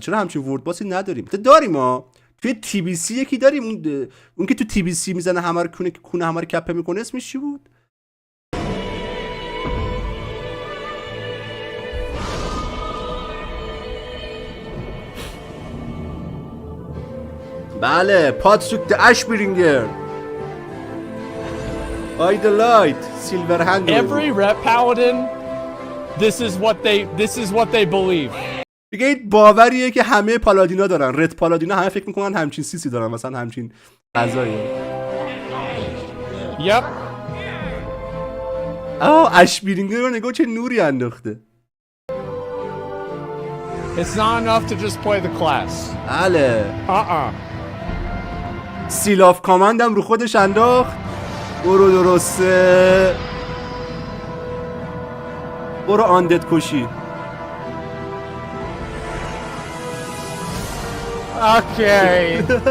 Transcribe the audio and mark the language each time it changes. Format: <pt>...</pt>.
<fa>چرا همچین ورد باسی نداریم؟ داریم ما توی تی بی سی یکی داریم اون که تو تی بی سی میزنه همه رو کونه همه رو کپه میکنه اسمش چی بود؟ بله پاتریک د اشبرینگر</fa> <en>By the light, silver hand. Every rep paladin, this is what they believe.</en> <fa>دیگه این باوریه که همه پالادینا دارن. رد پالادینا همه فکر میکنن همچین سیسی دارن، مثلا همچین غذایی.</fa> <en>Yep.</en> <fa>اشبیرینگر رو نگاه چه نوری انداخته.</fa> <en>It's not enough to just play the class.</en> <fa>بله. سیل آف کامند هم رو خودش انداخت. برو درسته. برو آندد کشی.</fa> <en>Okay.</en>